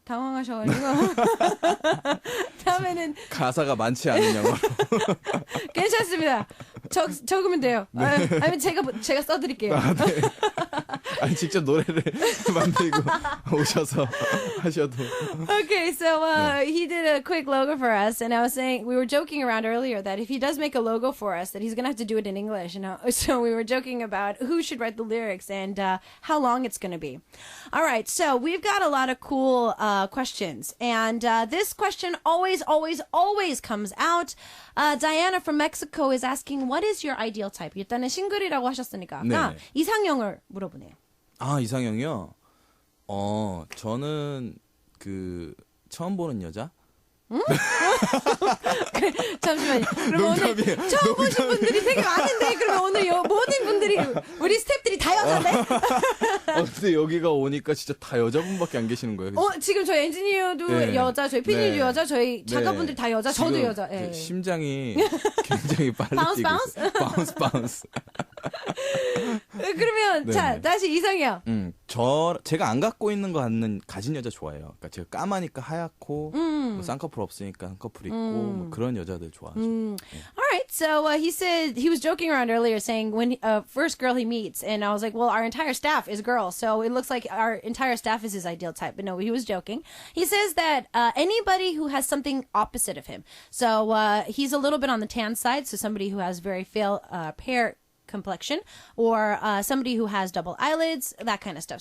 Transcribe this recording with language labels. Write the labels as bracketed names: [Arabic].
[Korean] 당황하셔가지고. 다음에는, 가사가 많지 않은 영어로. 괜찮습니다. 적으면 돼요. 아니면 제가 써드릴게요. 아니 직접 노래를 만들고 오셔서 하셔도. [English] Okay, so he did a quick logo for us, and I was saying we were joking around earlier that if he does make a logo for us, that he's gonna have to do it in English. And so we were joking about who should write the lyrics and how long it's gonna be. All right, so we've got a lot of cool questions, and this question always comes out. Diana from Mexico is asking, what is your ideal type? [Korean] 일단은 싱글이라고 하셨으니까 네. 이상형을 물어보네요. 아, 이상형이요? 저는 처음 보는 여자? 잠시만요. 그럼 오늘 처음 보신 분들이 되게 많은데 그러면 오늘 모든 분들이 우리 스태프들이 다 여자네? 근데 여기가 오니까 진짜 다 여자분밖에 안 계시는 거예요. 지금 저희 엔지니어도 네. 여자, 저희 PD도 네. 여자, 저희 작가분들 다 여자, 저도 여자. 그 심장이 굉장히 빨리 바운스, 뛰고 있어요. 바운스. 그러면 네. 자 다시 이상형. 제가 안 갖고 있는 거 가진 여자 좋아해요. 그러니까 제가 까마니까 하얗고 뭐 쌍꺼풀 없으니까 한꺼풀 있고 뭐 그런 여자들 좋아하죠. [English] All right, so he said he was joking around earlier, saying when first girl he meets, and I was like, well, our entire staff is girls, so it looks like our entire staff is his ideal type. But no, he was joking. He says that anybody who has something opposite of him, so he's a little bit on the tan side, so somebody who has very fair complexion, or somebody who has double eyelids, that kind of stuff.